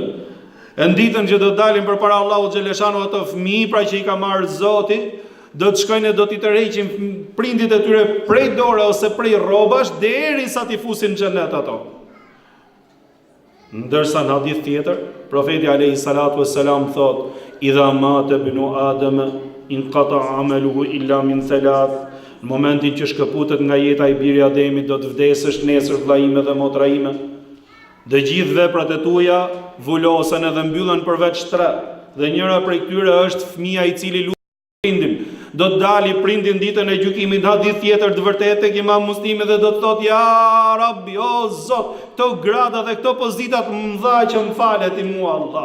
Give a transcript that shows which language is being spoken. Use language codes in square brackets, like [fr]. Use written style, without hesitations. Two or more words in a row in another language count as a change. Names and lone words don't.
[sq] E ditën që do dalin përpara Allahut xhaleshanu ato fëmijë, pra që i ka marrë Zoti, do të shkojnë e do t'i tërheqin prindit e tyre prej dore ose prej rrobash derisa t'i fusin në xhenet ato. Ndërsa në hadith tjetër, profeti [ar] عليه الصلاة والسلام [sq] thot, [ar] إذا مات ابن آدم انقطع عمله إلا من ثلاث. [sq] Në momentin që shkëputet nga jeta i biri Ademit, do të vdesësh nesër vlla ime dhe motra ime. Dhe gjithë veprat e tuaja vulosen edhe mbyllen përveç 3. Dhe njëra prej këtyre është fëmia i cili lutet prindin. Do të dali prindin ditën e gjykimit, hadith tjetër të vërtetë tek Imam Muslimi, dhe do të thotë, [ar] يا رب, [sq] o Zot, këto grada dhe këto pozitat mëdha që më falet i mua Allah.